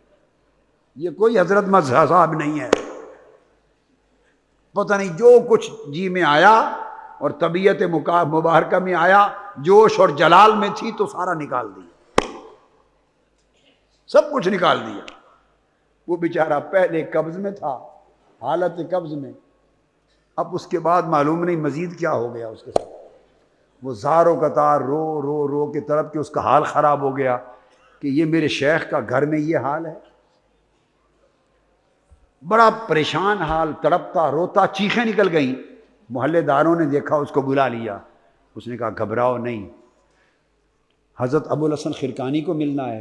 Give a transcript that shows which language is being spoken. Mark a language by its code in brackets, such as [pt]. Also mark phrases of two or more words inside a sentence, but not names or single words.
[ur] یہ کوئی حضرت صاحب نہیں ہے. پتہ نہیں جو کچھ جی میں آیا اور طبیعت مبارکہ میں آیا, جوش اور جلال میں تھی تو سارا نکال دیا, سب کچھ نکال دیا. وہ بیچارہ پہلے قبض میں تھا, حالت قبض میں. اب اس کے بعد معلوم نہیں مزید کیا ہو گیا اس کے ساتھ. وہ زار و قطار رو کے طرف کہ اس کا حال خراب ہو گیا کہ یہ میرے شیخ کا گھر میں یہ حال ہے. بڑا پریشان حال, تڑپتا روتا, چیخیں نکل گئیں. محلے داروں نے دیکھا, اس کو بلا لیا. اس نے کہا گھبراؤ نہیں, حضرت ابو الحسن خرقانی کو ملنا ہے.